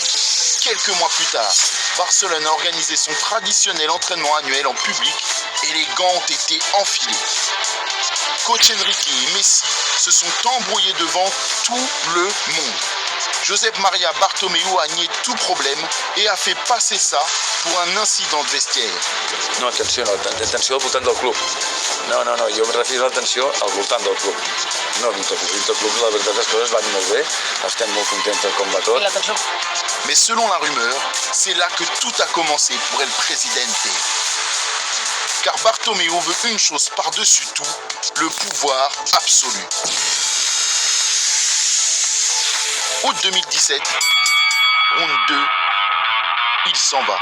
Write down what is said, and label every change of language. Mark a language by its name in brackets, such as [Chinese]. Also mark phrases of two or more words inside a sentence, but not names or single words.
[French] Quelques mois plus tard, Barcelone a organisé son traditionnel entraînement annuel en public et les gants ont été enfilés. Coach Enrique et Messi se sont embrouillés devant tout le monde. Josep Maria Bartomeu a nié tout problème et a fait passer ça pour un incident de vestiaire. [Catalan] No, tensió al voltant del club. No, jo em refiro a la tensió al voltant del club. No, dins del club, la veritat, les coses van molt bé, estem molt contents com va tot. [French] Mais selon la rumeur, c'est là que tout a commencé pour El Presidente. Car Bartomeu veut une chose par-dessus tout, le pouvoir absolu. Août 2017, round 2, il s'en va.